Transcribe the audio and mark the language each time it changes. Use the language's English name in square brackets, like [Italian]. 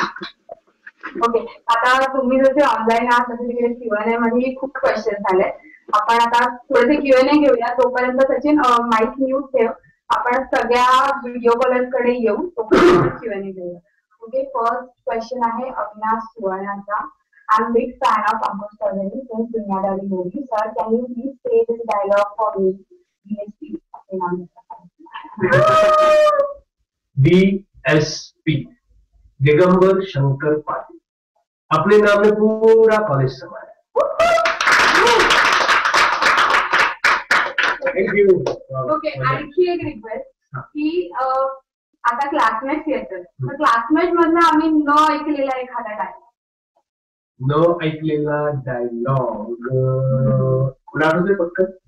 [Marathi] Okay, आता तुम्ही जसे ऑनलाईन आहात तसे तिकडे Q&A मध्ये खूप क्वेश्चन झाले. आपण आता थोडेसे Q&A घेऊया. तोपर्यंत सचिन माईक म्यूट ठेव. आपण सगळ्या व्हिडिओ कॉलर्स कडे येऊ, तोपर्यंत Q&A घेऊया. ओके, फर्स्ट क्वेश्चन आहे Avinash सुवर्णाचा. [English] I am big fan of Ankush सर्वेनी since Duniyadari movie. Sir, can you please say this dialogue for me? [Hindi] DSP Digambar Shankar Patil अपने नाम में पूरा कॉलेज समाया. [English] Thank you. [Marathi] ओके, आणखी एक रिक्वेस्ट की आता क्लासमेट येतं, तर क्लासमेट मधला आम्ही न ऐकलेला एखादा डायलॉग. न ऐकलेला डायलॉग कुणा आठवतोय फक्त?